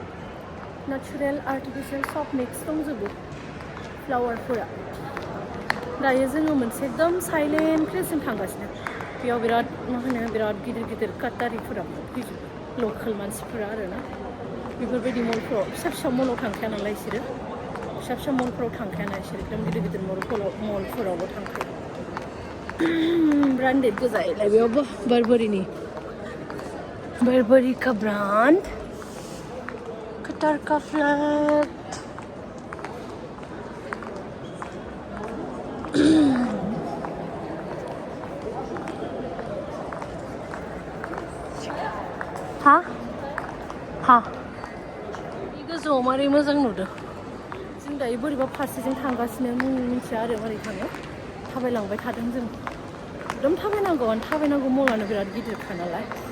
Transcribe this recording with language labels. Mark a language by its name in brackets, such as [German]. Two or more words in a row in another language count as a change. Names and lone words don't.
[English] natural artificial [Bodo] सब मिक्स दंजोबो फ्लावारफोरा दायो जोङो मोनसे एकदम साइलेन्ट प्लेसजों थांगासिनो बेयाव बिराद मा होनो बिराद गिदिर गिदिर काटारिफोरा फैजोबो लकेल मानसिफोरा आरोना बेफोरबायदि मलफोराव फिसा फिसा मलाव थांखाया नालाय बिसोरो फिसा फिसा मलफोराव थांखायाना बिसोर एकदम गिदिर गिदिर मलफोरावबो थांखायो ब्रान्डेड गोजायलाय बेयावबो [Hindi] बारबरी का ब्रान्ड कटार का फ्लैग हा [Bodo] बे गोजौआव मारै मोजां नुदों जों दायो बोरैबा फारसेजों थांगासिनो मिथिया आरो मारै थाङो थाबायलांबाय थादों जों एकदम थाबायनांगौ मलानो बिराद गिदिरखा नालाय